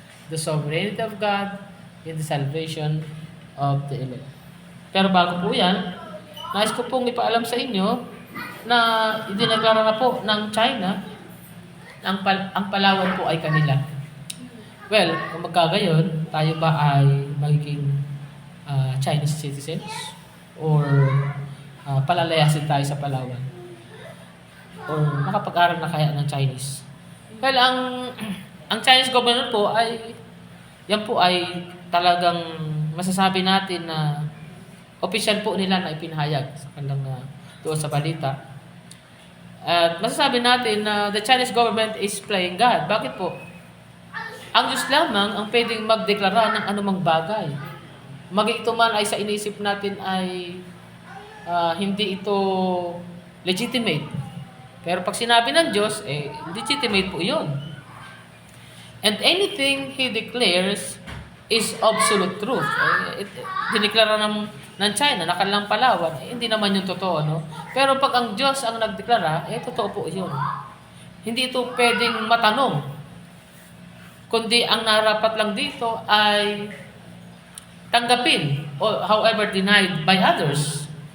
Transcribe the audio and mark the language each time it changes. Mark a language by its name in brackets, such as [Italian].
[English] The sovereignty of God in the salvation of the elect. [Filipino] Pero bago po yan, nais ko pong ipaalam sa inyo na idineklara na po ng China ang Palawan po ay kanila. Well, kung magkagayon, tayo ba ay magiging Chinese citizens? Or palalayasin tayo sa Palawan? Or nakapag-aral na kaya ng Chinese? Well, ang Chinese government po ay yan po ay talagang masasabi natin na official po nila na ipinahayag sa kanilang doon sa balita. At masasabi natin na [English] the Chinese government is playing God. [Filipino] Bakit po? Ang Diyos lamang ang pwedeng magdeklara ng anumang bagay. Maging ito man ay sa inisip natin ay hindi ito legitimate. Pero pag sinabi ng Diyos, legitimate po yun. [English] And anything He declares is absolute truth. [Filipino] Dineklara ng China na kanilang Palawan, hindi naman yung totoo, no? Pero pag ang Diyos ang nagdeklara, totoo po yun. Hindi ito pwedeng matanong. Kundi ang narapat lang dito ay tanggapin [English] or however denied by others.